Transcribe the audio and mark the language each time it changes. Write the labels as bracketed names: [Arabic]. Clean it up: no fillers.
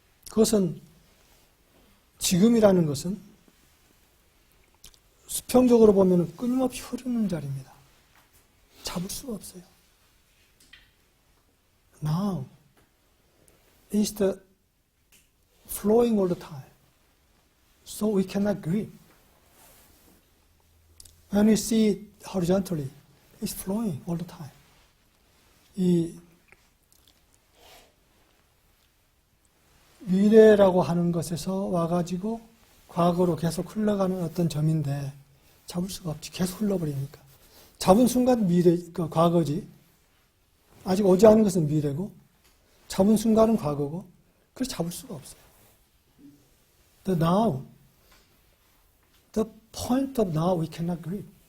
[Korean] 그것은 지금이라는 것은 수평적으로 보면 끊임없이 흐르는 자리입니다. 잡을 수가 없어요. [English] Now is the flowing all the time. So we cannot grip. When we see it horizontally, it's flowing all the time. [Korean] 이 미래라고 하는 것에서 와가지고 과거로 계속 흘러가는 어떤 점인데 잡을 수가 없지. 계속 흘러버리니까. 잡은 순간 과거지. 아직 오지 않은 것은 미래고 잡은 순간은 과거고, 그래서 잡을 수가 없어요. [English] The now, the point of now we cannot grip.